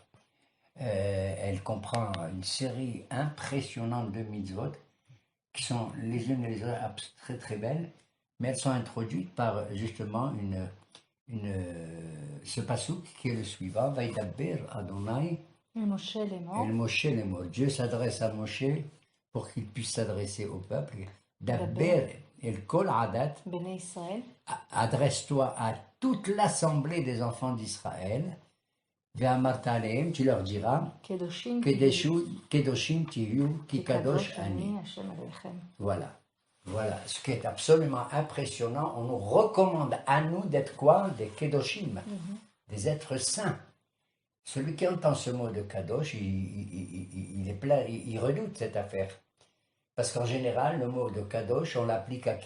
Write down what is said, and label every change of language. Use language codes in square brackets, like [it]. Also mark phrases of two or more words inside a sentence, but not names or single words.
[fr] Elle comprend une série impressionnante de mitzvot qui sont les unes et les autres très très belles, mais elles sont introduites par justement ce passouk qui est le suivant, [he] וידבר אדני El משה לאמר. [fr] Dieu s'adresse à Moshe pour qu'il puisse s'adresser au peuple. [he] דבר אל כל עדת, [fr] adresse-toi à toute l'assemblée des enfants d'Israël. [he] ואמרת אלהם, [fr] tu leur diras, [he] קדשים תהיו, כי קדוש אני. [fr] Voilà, ce qui est absolument impressionnant. On nous recommande à nous d'être quoi? Des Kedoshim. des êtres saints. Celui qui entend ce mot de Kadosh, il est plein, il redoute cette affaire. Parce qu'en général, le mot de Kadosh, on l'applique à qui?